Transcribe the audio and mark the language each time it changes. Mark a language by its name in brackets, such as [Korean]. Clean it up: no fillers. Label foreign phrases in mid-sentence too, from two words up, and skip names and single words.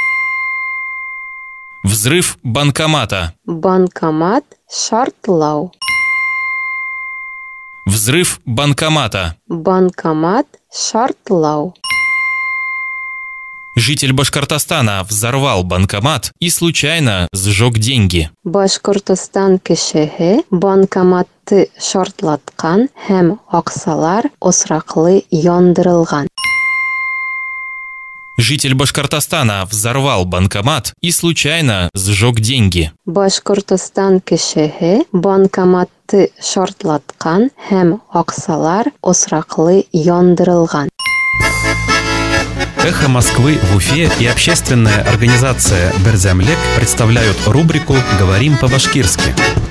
[Russian] Взрыв банкомата. [Bashkir] Банкомат шортлау. [Russian] Взрыв банкомата. [Bashkir] Банкомат шортлау. [Russian] Житель Башкортостана взорвал банкомат и случайно сжег деньги. [Bashkir] Башкортостан кешеһе банкоматты шортлаткан һәм аксалар осраклы яндырылган. [Russian] Житель Башкортостана взорвал банкомат и случайно сжег деньги. [Bashkir] Башкортостан кешеһе банкоматты шортлаткан һәм аксалар осраклы яндырылган. [Russian] «Эхо Москвы» в Уфе и общественная организация «Берзямлек» представляют рубрику «Говорим по-башкирски».